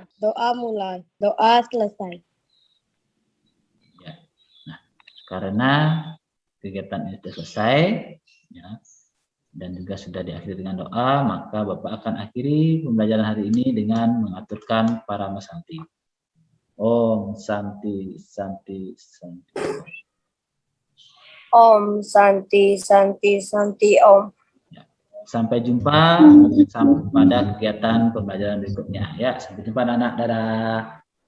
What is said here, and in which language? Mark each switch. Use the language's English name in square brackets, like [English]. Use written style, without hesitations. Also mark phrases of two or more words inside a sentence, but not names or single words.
[Indonesian] Doa mulai, doa selesai. Ya. Nah, karena kegiatan ini sudah selesai, ya, dan juga sudah diakhiri dengan doa, maka Bapak akan akhiri pembelajaran hari ini dengan mengaturkan Parama Santi. [Sanskrit] Om Santi Santi Santi. Om Santi Santi Santi Om. [Indonesian] Ya. Sampai jumpa pada kegiatan pembelajaran berikutnya. Ya, sampai jumpa anak-anak. Dadah.